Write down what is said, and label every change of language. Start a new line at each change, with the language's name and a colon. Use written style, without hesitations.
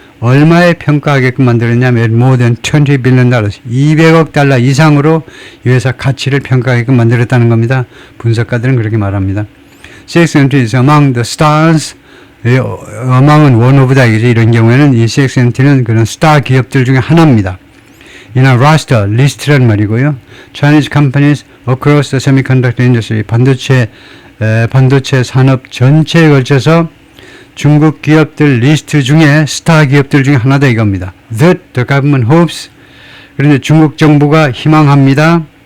Korean: 얼마에 평가하게끔 만들었냐면
English: more than $20 billion
Korean: 200억 달러 이상으로 이 회사 가치를 평가하게끔 만들었다는 겁니다. 분석가들은 그렇게 말합니다.
English: CXMT is among the stars
Korean: among은
English: one of the
Korean: 이런 경우에는 이 CXMT는 그런 스타 기업들 중에 하나입니다.
English: in a roster,
Korean: 리스트란 말이고요.
English: Chinese companies across the semiconductor industry
Korean: 반도체 산업 전체에 걸쳐서 중국 기업들 리스트 중에 스타 기업들 중에 하나다 이겁니다.
English: That the government hopes
Korean: 그런데 중국 정부가 희망합니다.